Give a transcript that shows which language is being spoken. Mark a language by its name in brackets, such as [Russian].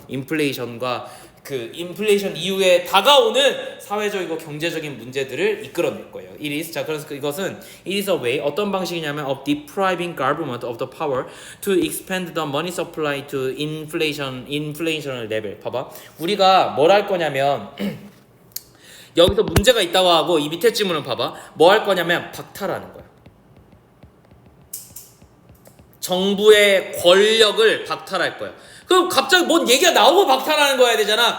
[Korean] 인플레이션과 그 인플레이션 이후에 다가오는 사회적이고 경제적인 문제들을 이끌어낼 거예요. [English] It is. [Korean] 자, 그래서 이것은 [English] it is a way [Korean] 어떤 방식이냐면 [English] of depriving government of the power to expand the money supply to inflation을 level. [Korean] 봐봐. 우리가 뭘 할 거냐면 여기서 문제가 있다고 하고 이 밑에 질문을 봐봐. 뭐 할 거냐면 박탈하는 거야. 정부의 권력을 박탈할 거야. 그럼 갑자기 뭔 얘기가 나오고 박탈하는 거야 되잖아.